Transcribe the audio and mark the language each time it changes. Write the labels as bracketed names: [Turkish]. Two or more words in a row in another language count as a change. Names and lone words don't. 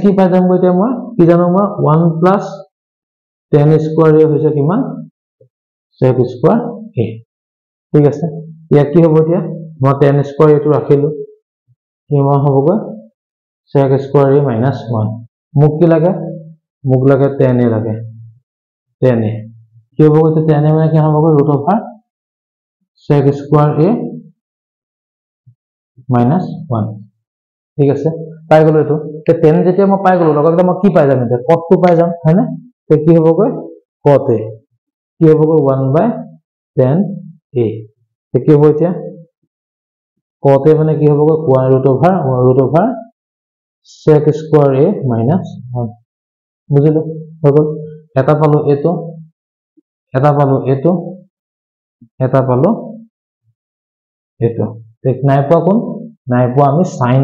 [Assamese] কি পাই যাম এতিয়া মই কি জানো মই [English] 1 plus tan square a [Assamese] হৈছে কিমান [English] sec square a [Assamese] ঠিক আছে ইয়াত কি হ'ব এতিয়া মই [English] tan square a [Assamese] টো ৰাখিলো কিমান হ'বগৈ [English] sec square a minus 1 [Assamese] মোক কি লাগে মোক লাগে [English] tan a [Assamese] লাগে [English] tan a [Assamese] কি হ'বগৈ [English] tan a [Assamese] মানে কি হ'বগৈ [English] root over sec square a minus 1 [Assamese] ঠিক আছে পাই গলো এটো তে tan যেতিয়া মই পাই গলো লগতে মই কি পাই যাম এতিয়া cot টো পাই যাম হয়নে তে কি হ'বগৈ [English] cot a [Assamese] কি হ'বগৈ [English] 1/tan a [Assamese] তে কি হ'ব এতিয়া [English] cot a [Assamese] মানে কি হ'বগৈ √1 √, [English] sec square a minus 1 [Assamese] বুজিলো হৈ গ'ল এটা পালো এটো এটা পালো এটো এটা পালো এটো ঠিক নাই পোৱা কোন নাই পোৱা আমি sin